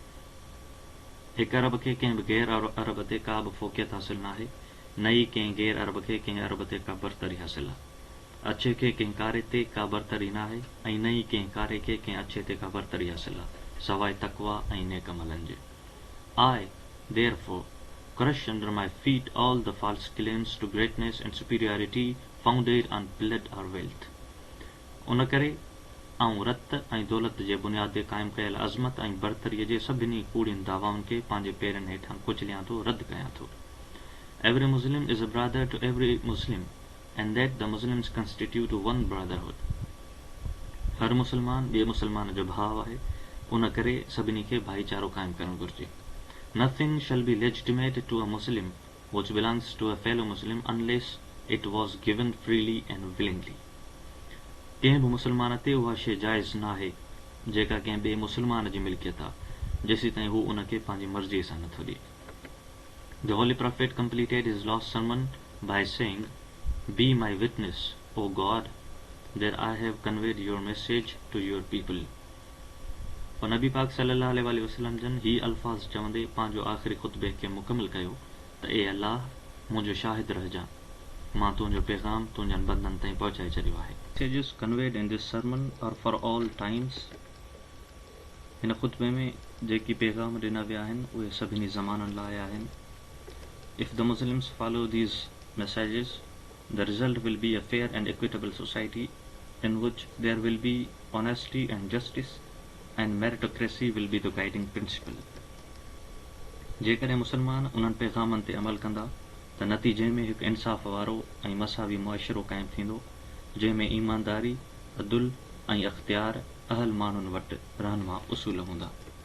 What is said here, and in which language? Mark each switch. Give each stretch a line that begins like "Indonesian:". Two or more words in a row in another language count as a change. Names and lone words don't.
Sindhi: हिकु अरब खे कंहिं बि गैर अरब ते का बि फ़ोक़ियत हासिल न आहे, न ई कंहिं गैर अरब खे कंहिं अरब ते का बरतरी हासिल आहे. अच्छे खे कंहिं कारे ते का बरतरी न आहे ऐं न ई कंहिं कारे खे कंहिं अच्छे ते का बरतरी हासिल आहे, सवाइ तक़वा ऐं नेक अमलनि जे.
English: I, therefore, crush under my feet all the false claims to greatness and superiority founded on blood or wealth.
Sindhi: उन करे आऊं रत ऐं दौलत जे बुनियाद ते क़ाइमु कयल अज़मत ऐं बरतरीअ जे सभिनी कूड़ियुनि दावाउनि खे पंहिंजे पेरनि हेठां कुचलियां थो, रद्द कयां थो.
English: Every Muslim is a brother to every Muslim, and that the Muslims constitute one brotherhood.
Sindhi: हर मुसलमान ॿिए मुसलमान जो भाउ आहे, उन करे सभिनी खे भाईचारो क़ाइमु करणु घुरिजे.
English: Nothing shall be legitimate to a Muslim which belongs to a fellow Muslim unless it was given freely and willingly.
Sindhi: कंहिं बि मुसलमान ते उहा शइ जाइज़ न आहे जेका कंहिं ॿिए मुसलमान जी मिल्कियत आहे, जेसीं ताईं हू उन खे पंहिंजी मर्ज़ीअ सां नथो ॾिए.
English: The Holy Prophet completed his last sermon by saying, Be my witness, O God, that I have conveyed your message to your people.
Sindhi: और नबी पाक
Arabic: صلى الله عليه وسلم
Sindhi: जन ही अल्फाज़ चवंदे पंहिंजो आख़िरी ख़ुतबे खे मुकमिल कयो त ए अल्लाह, मुंहिंजो शाहिद रहिजां, मां तुंहिंजो पैगाम तुंहिंजनि बंदनि ताईं पहुचाए छॾियो आहे.
English: Messages conveyed in this sermon are for all times.
Sindhi: हिन ख़ुतबे में जेकी पैगाम ॾिना विया आहिनि उहे सभिनी ज़माननि लाइ आहिनि.
English: If the Muslims follow these messages, the result will be a fair and equitable society in which there will be honesty and justice, and meritocracy will be the guiding principle.
Sindhi: जेकॾहिं मुसलमान उन्हनि पैगामनि ते अमल कंदा त नतीजे में हिकु इंसाफ़ वारो ऐं मसावी मुआशिरो क़ाइमु थींदो, जंहिं में ईमानदारी, अदुल ऐं अख़्तियार अहल माण्हुनि वटि रहनुमा उसूल हूंदा.